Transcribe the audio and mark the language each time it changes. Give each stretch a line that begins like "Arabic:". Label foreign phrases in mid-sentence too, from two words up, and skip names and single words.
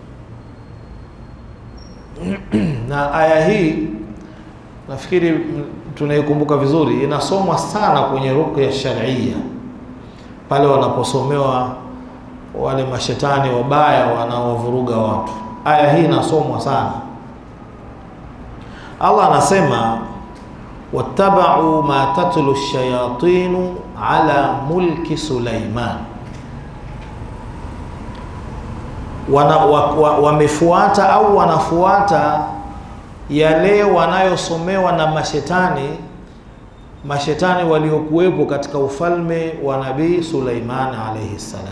Swahili: Na aya hii nafikiri tunaikumbuka vizuri, inasomwa sana kwenye
Arabic: رقية شرعية
Swahili: pale wanaposomewa wale mashetani wabaya wanaovuruga watu. Aya hii inasomwa sana. Allah anasema
Arabic: واتبعوا ما تتلو الشياطين على ملك سليمان,
Swahili: wamefuata au wanafuata yale wanayosomewa na mashetani waliokuwepo katika ufalme wa Nabii Sulaiman
Arabic: عليه السلام.